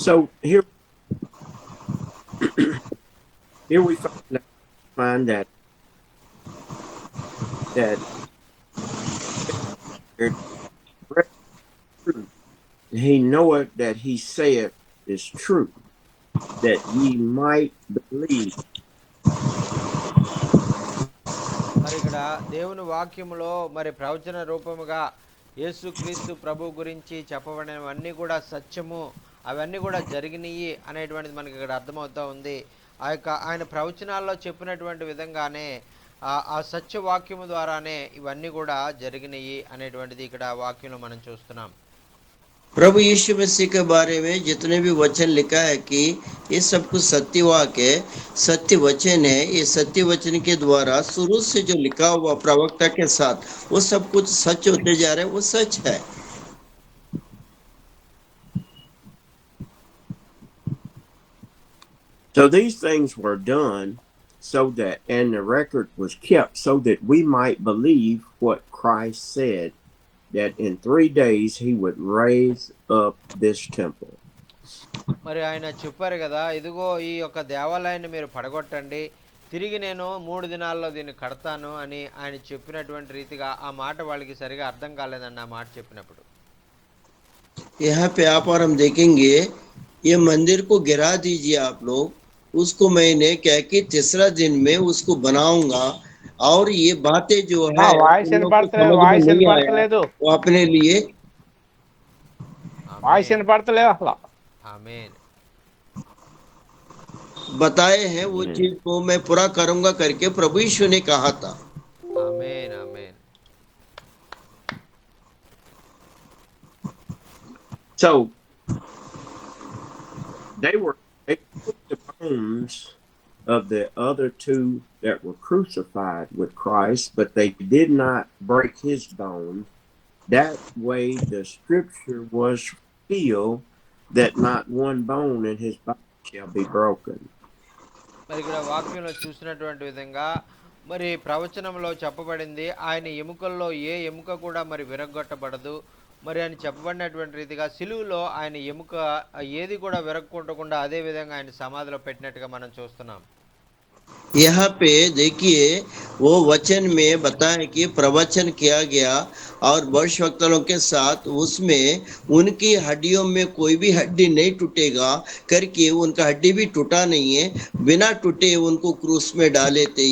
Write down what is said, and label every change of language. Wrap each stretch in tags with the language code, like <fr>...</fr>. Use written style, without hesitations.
<en>So here we find that he knoweth that he saith is true, that ye might believe.</en> <te>మరి ఇక్కడ దేవుని వాక్యములో మరి ప్రవచన రూపముగా యేసుక్రీస్తు ప్రభు గురించి చెప్పబడినవన్నీ కూడా సత్యము, అవన్నీ కూడా జరిగినాయి అనేటువంటిది మనకి ఇక్కడ అర్థమవుతూ ఉంది. ఆ యొక్క ఆయన ప్రవచనాల్లో చెప్పినటువంటి విధంగానే ఆ సత్యవాక్యము ద్వారానే ఇవన్నీ కూడా జరిగినాయి అనేటువంటిది ఇక్కడ వాక్యంలో మనం చూస్తున్నాం.</te> <hi>प्रभु यीशु मसीह के बारे में जितने भी वचन लिखा है कि ये सब कुछ सत्य वाक्य है, सत्य वचन है। ये सत्य वचन के द्वारा शुरू से जो लिखा हुआ प्रवक्ता के साथ वो सब कुछ सच होते जा रहे हैं, वो सच है।</hi> <en>So these things were done so that, and the record was kept so that we might believe what Christ said, that in 3 days he would raise up this temple.</en> <te>మరి ఆయన చెప్పారు కదా, ఇదిగో ఈ యొక్క దేవాలయాన్ని మీరు పడగొట్టండి, తిరిగి నేను 3 దినాల్లో దీన్ని కడతాను అని ఆయన చెప్పినటువంటి రీతిగా ఆ మాట వాళ్ళకి సరిగా అర్థం కాలేదండి ఆ మాట చెప్పినప్పుడు.</te> <hi>यहाँ पे आप और हम देखेंगे ये मंदिर को गिरा दीजिए आप लोग, उसको मैंने क्या कि तीसरा दिन में उसको बनाऊंगा, और ये बातें जो है</hi> <te>వాయిస్ వినపడతలేదు,</te> <hi>वो अपने लिए</hi> <te>వాయిస్ వినపడతలేదు అసలు. ఆమేన్.</te> <hi>बताए हैं, वो चीज को मैं पूरा करूंगा करके प्रभु यीशु ने कहा था।</hi> <te>ఆమేన్. ఆమేన్.</te> <en>So they took the bones of the other two that were crucified with Christ, but they did not break his bones. That way, the scripture was fulfilled that not one bone in his body shall be broken.</en> <te>మరి ఇక్కడ వాక్యంలో చూసినటువంటి విధంగా మరి ప్రవచనంలో చెప్పబడింది ఆయన ఎముకల్లో ఏ ఎముక కూడా మరి విరగొట్టబడదు మరి అని చెప్పబడినటువంటి రీతిగా సిలువులో ఆయన ఎముక ఏది కూడా విరగొట్టకుండా అదే విధంగా ఆయన సమాధిలో పెట్టినట్టుగా మనం చూస్తున్నాం.</te> <hi>यहाँ पे देखिए वो वचन में बताया कि प्रवचन किया गया और भविष्यवक्ताओं के साथ उसमें उनकी हड्डियों में कोई भी हड्डी नहीं टूटेगा करके उनका हड्डी भी टूटा नहीं है, बिना टूटे उनको क्रूस में डाले थे.</hi>